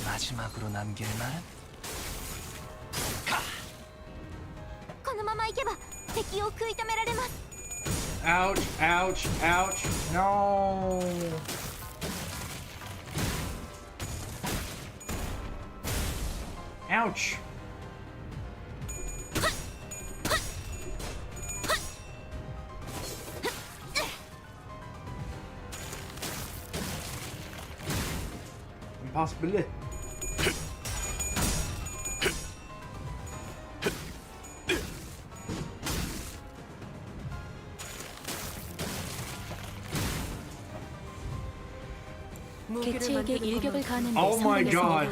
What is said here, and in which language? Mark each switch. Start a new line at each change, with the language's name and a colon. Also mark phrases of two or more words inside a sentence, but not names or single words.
Korean: 마지막으로 남길 말은
Japanese: このまま行けば敵を食い止められます
English: Ouch, ouch, ouch. No. Ouch. Impossible.
Korean: 개체에게 일격을 가하는데
English: Oh my
Korean: 성공했습니다.